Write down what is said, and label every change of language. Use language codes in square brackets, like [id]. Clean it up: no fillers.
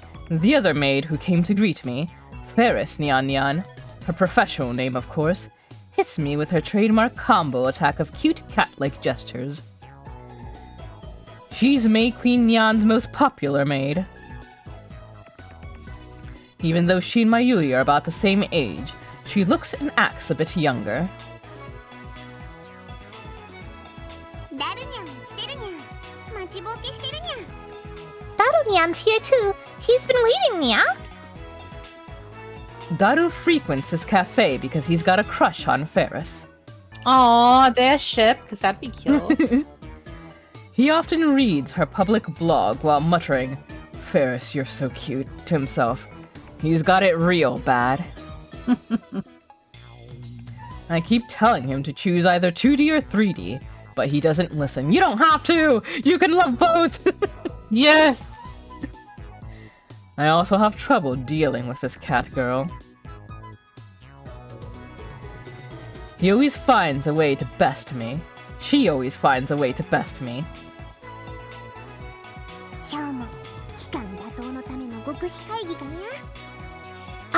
[en] The other maid who came to greet me, Ferris Nyan Nyan, her professional name of course, hits me with her trademark combo attack of cute cat-like gestures. She's May Queen Nyan's most popular maid. Even though she and Mayuri are about the same age, she looks and acts a bit younger. [ja] ダルニャンも来てるにゃん待ちぼうけしてるにゃん [en] Daru-nyan's here too. He's been waiting, Nya. Daru frequents this cafe because he's got a crush on Ferris. Aw, their ship, because that'd be cute. He often reads her public blog while muttering, "Ferris, you're so cute," to himself. He's got it real bad. I keep telling him to choose either 2D or 3D, but he doesn't listen. You don't have to! You can love both! Yes! I also have trouble dealing with this cat girl. He always finds a way to best me. She always finds a way to best me. [ja] 今日も期間打倒のための極秘会議かにゃ